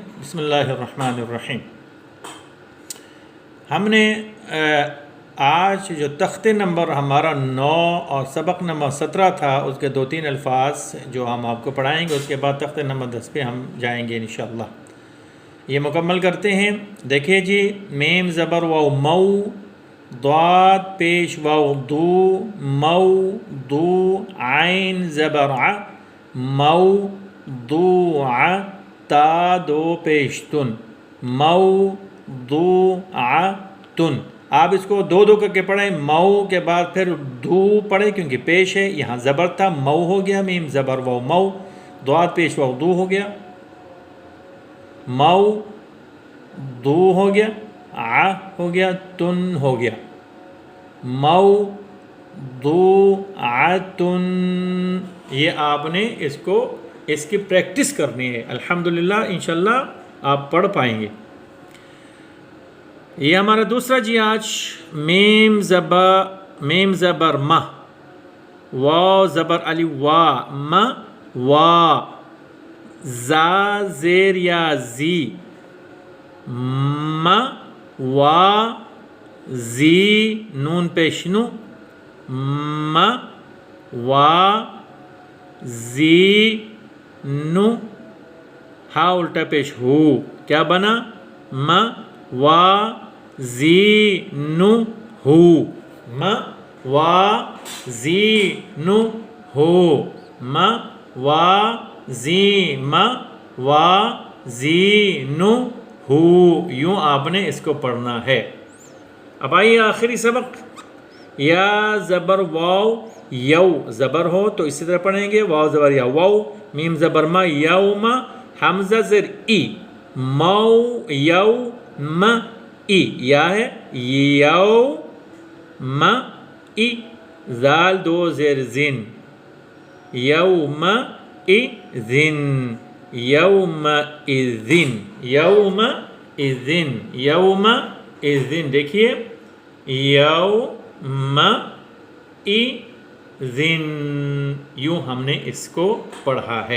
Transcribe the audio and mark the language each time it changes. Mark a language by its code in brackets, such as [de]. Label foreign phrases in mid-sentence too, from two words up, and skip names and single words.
[ar] بسم اللہ الرحمن الرحیم۔ [ur] ہم نے آج جو تختے نمبر ہمارا 9 اور سبق نمبر 17 تھا، اس کے 2-3 الفاظ جو ہم آپ کو پڑھائیں گے، اس کے بعد تختے نمبر 10 پہ ہم جائیں گے [ar] انشاءاللہ۔ [ur] یہ مکمل کرتے ہیں۔ دیکھیے جی، میم زبر واو مو، ضاد پیش واو دو، مو دو، عین زبر ع، مو دو ع، تا دو پیش تن، مو دو ع تن۔ آپ اس کو دو کر کے پڑھیں، مو کے بعد پھر دو پڑھیں کیونکہ پیش ہے، یہاں زبر تھا، مو ہو گیا، میم زبر واو مو، ضاد پیش واو دو ہو گیا، مو دو ہو گیا، ع ہو گیا، تن ہو گیا، مو دو ع تن۔ یہ آپ نے اس کی پریکٹس کرنی ہے، [ar] الحمدللہ انشاءاللہ [ur] آپ پڑھ پائیں گے۔ یہ ہمارا دوسرا جی آج میم زبر م، واو زبر علی وا، م وا، زا زیر یا زی، م وا زی، نون پیش نو، م وا زی نو، ہا الٹا پیش ہو، کیا بنا؟ م وا زی نو ہو، م وا زی نو ہو، م وا زی، م وا زی نو ہو۔ یوں آپ نے اس کو پڑھنا ہے۔ اب آئیے آخری سبق، یا زبر واو یو، زبر ہو تو اسی طرح پڑھیں گے، واو زبر یا واو، میم زبر ما یوم، حمزہ زر ای، مو یو م ای، یا ہے یو م ای، زال دو زیر زن، یوم اذن، یوم اذن، یوم اذن، یوم اذن۔ دیکھیے یوم اذن، یوں ہم نے اس کو پڑھا ہے۔